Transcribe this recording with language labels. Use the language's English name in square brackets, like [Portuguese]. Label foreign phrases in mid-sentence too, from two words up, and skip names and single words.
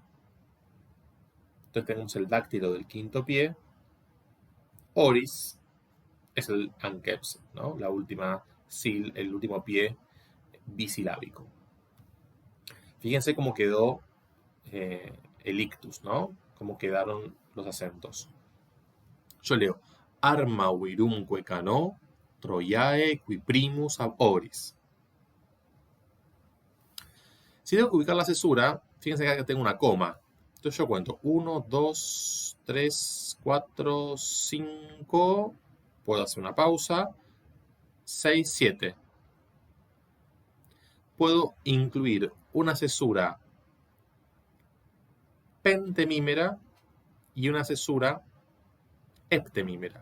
[Spanish] Entonces tenemos el dáctilo del quinto pie. Oris es el ankeps, ¿no? La última el último pie bisilábico. Fíjense cómo quedó el ictus, ¿no? Cómo quedaron los acentos. Yo leo [Latin] arma virumque cano, troiae qui primus ab oris. [Spanish] Si tengo que ubicar la cesura, fíjense que acá tengo una coma. Entonces yo cuento 1, 2, 3, 4, 5. Puedo hacer una pausa. 6, 7. Puedo incluir una cesura pentemímera y una cesura heptemímera.